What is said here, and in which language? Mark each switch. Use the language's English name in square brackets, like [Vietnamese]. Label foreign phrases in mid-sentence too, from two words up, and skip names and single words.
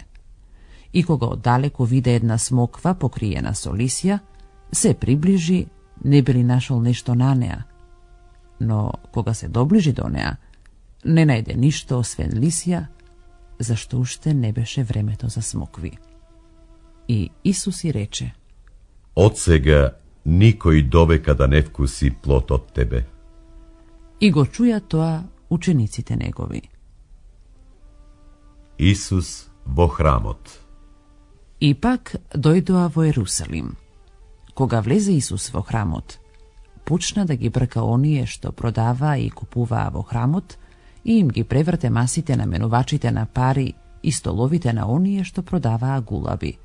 [Macedonian] И кога оддалеку виде една смоква покриена со лисја, се приближи, не би ли нашол нешто на неа. Но кога се доближи до неа, не најде ништо освен лисја, зашто уште не беше времето за смокви. И Исус ѝ рече: Od сега никој довека да не вкуси плод од тебе. И го чуја тоа учениците негови. Исус во храмот. И пак дојдоа во Ерусалим. Кога влезе Исус во храмот, почна да ги брка оние што продаваа и купуваа во храмот и им ги преврте масите на менувачите на пари и столовите на оние што продаваа гулаби.